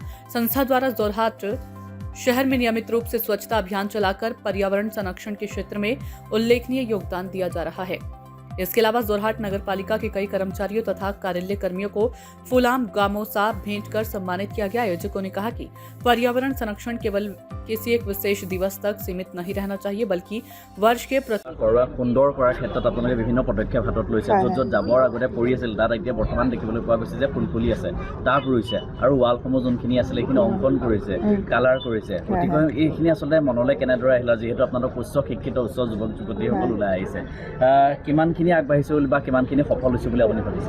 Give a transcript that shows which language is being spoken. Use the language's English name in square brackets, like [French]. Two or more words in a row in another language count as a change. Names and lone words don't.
[Hindi] संस्था द्वारा जोरहाट शहर में नियमित रूप से स्वच्छता अभियान चलाकर पर्यावरण संरक्षण के क्षेत्र में उल्लेखनीय योगदान दिया जा रहा है। इसके अलावा जोरहाट नगर पालिका के कई कर्मचारियों तथा कार्यालय कर्मियों को फूलाम गामोसा भेंट कर सम्मानित किया गया। आयोजकों ने कहा कि पर्यावरण संरक्षण केवल किसी एक विशेष दिवस तक सीमित नहीं रहना चाहिए, बल्कि वर्ष के [Assamese] सुंदर কৰাৰ ক্ষেত্ৰত আপোনালোকে বিভিন্ন পদক্ষেপ হাতত লৈছে। য'ত যাবৰ আগতে পৰি আছিল তাত এতিয়া বৰ্তমান দেখিবলৈ পোৱা গৈছে যে ফুল ফুলি আছে, টাব ৰুইছে আৰু ৱালসমূহ যোনখিনি আছিলে সেইখিনি অংকন কৰিছে, কালাৰ কৰিছে। গতিকে এইখিনি আচলতে মনলৈ কেনেদৰে আহিলে, যিহেতু আপোনালোক উচ্চ শিক্ষিত উচ্চ যুৱক যুৱতীসকল ওলাই আহিছে, কিমানখিনি আগবাঢ়িছে বা কিমানখিনি সফল হৈছে বুলি আপুনি ভাবিছে?